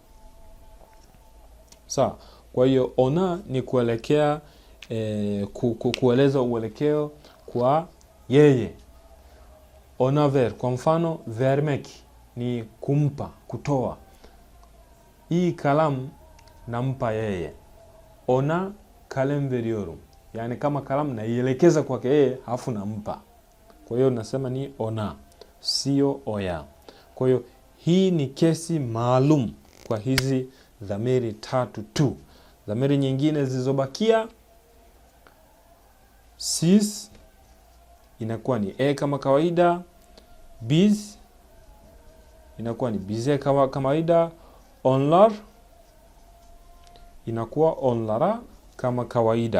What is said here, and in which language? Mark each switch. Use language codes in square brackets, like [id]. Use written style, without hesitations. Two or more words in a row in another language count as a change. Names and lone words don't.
[sw] Sawa, kwa hiyo ona ni kuelekea kueleza uelekeo kwa yeye. [tr] Ona ver, [sw] kwa mfano vermek ni kumpa, kutoa. Hii kalamu nampa yeye. [tr] Ona kalem veriyorum. [sw] Yani kama kalamu naielekeza kwake yeye, alafu nampa. Kwa hiyo nasema ni ona, sio oya. Kwa hiyo hii ni kesi maalum kwa hizi dhamiri 3 tu. Dhamiri nyingine zilizobakia, siz inakuwa ni kama kawaida, biz inakuwa ni bize kama kawaida, onlar inakuwa onlara kama kawaida.